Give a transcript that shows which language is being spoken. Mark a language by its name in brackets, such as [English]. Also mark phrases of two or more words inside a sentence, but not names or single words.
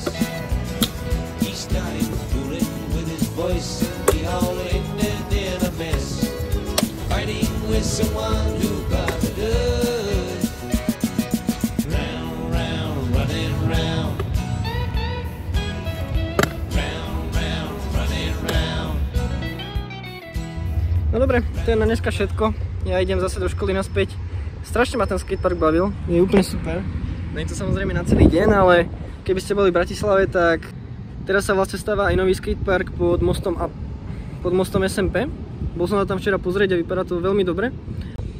[English] He started fooling with his voice, and we all ended in a mess, fighting with someone who bothered us. Round, round, running round. Round, round, running round. [Slovak] No dobre, to je na dneska všetko. Ja idem zase do školy naspäť. Strašne ma ten skatepark bavil, je úplne super. Nie je to samozrejme na celý deň, ale keby ste boli v Bratislave, tak teraz sa vlastne stáva aj nový skatepark pod mostom SMP. Bol som na tam včera pozrieť a vypadá to veľmi dobre.